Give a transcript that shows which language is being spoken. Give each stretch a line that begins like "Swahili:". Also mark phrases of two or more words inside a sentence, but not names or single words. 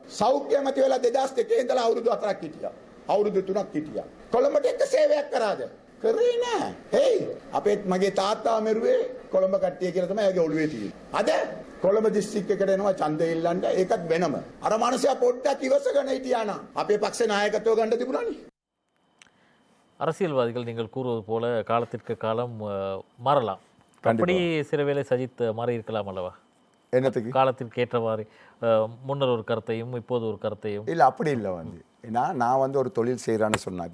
Sinhala: සෞඛ්‍ය ඇමති වෙලා 2002 ඉඳලා අවුරුදු 4ක් හිටියා. අවුරුදු 3ක් හිටියා. කොළඹට එක සේවයක් කරාද? කරේ නෑ. හේයි අපේ මගේ තාත්තා මෙරුවේ කොළඹ කට්ටිය කියලා තමයි එයාගේ ඔළුවේ තියෙන්නේ. අද කොළඹ දිස්ත්‍රික්ක එකට එනවා ඡන්දය ඉල්ලන්න ඒකත් වෙනම. අර මනුස්සයා පොඩ්ඩක් ඉවසගෙන හිටියා නම් අපේ පක්ෂේ නායකත්වය ගන්න තිබුණානේ.
Tamil: அரசியல்வாதிகள் நீங்கள் கூறுவது போல காலத்திற்கு காலம் மாறலாம். அப்படி சில வேளை சஜித் மாறி இருக்கலாம் அல்லவா? என்னத்துக்கு? காலத்திற்கு ஏற்றவாறு முன்னர் ஒரு கருத்தையும் இப்போது ஒரு கருத்தையும். இல்லை அப்படி இல்லை வந்து ஏன்னா நான் வந்து ஒரு தொழில் செய்கிறான்னு சொன்னேன்.